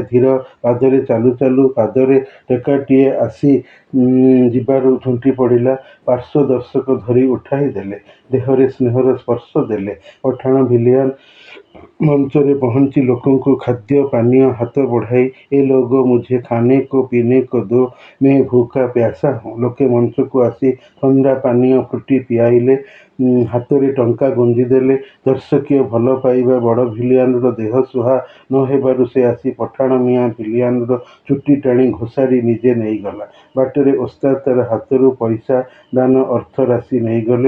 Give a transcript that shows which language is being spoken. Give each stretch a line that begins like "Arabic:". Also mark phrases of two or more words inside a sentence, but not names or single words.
Odia: ଧୀର ପାଦରେ ଚାଲୁ ଚାଲୁ ପାଦରେ ଟେକାଟିଏ ଆସି ଯିବାରୁ ଝୁଣ୍ଟି ପଡ଼ିଲା। ପାର୍ଶ୍ୱ ଦର୍ଶକ ଧରି ଉଠାଇ ଦେଲେ, ଦେହରେ ସ୍ନେହର ସ୍ପର୍ଶ ଦେଲେ। ପଠାଣ ଭିଲିଆନ ମଞ୍ଚରେ ପହଞ୍ଚି ଲୋକଙ୍କୁ ଖାଦ୍ୟ ପାନୀୟ ହାତ ବଢ଼ାଇ,
Hindi: ए लोगो मुझे खाने को पीने को दो, मैं भूखा प्यासा हूँ।
Odia: ଲୋକେ ମଞ୍ଚକୁ ଆସି ଥଣ୍ଡା ପାନୀୟ ଫୁଟି ପିଆଇଲେ। ହାତରେ ଟଙ୍କା ଗୁଞ୍ଜିଦେଲେ। ଦର୍ଶକୀୟ ଭଲ ପାଇବା ବଡ଼ ଭିଲିଆନର ଦେହ ସୁହା ନ ହେବାରୁ ସେ ଆସି ପଠାଣ ମିଆଁ ଭିଲିଆନର ଚୁଟି ଟାଣି ଘୋଷାରି ନିଜେ ନେଇଗଲା। ବାଟରେ ଓସ୍ତାଦ ତାର ହାତରୁ ପଇସା ଦାନ ଅର୍ଥ ରାଶି ନେଇଗଲେ।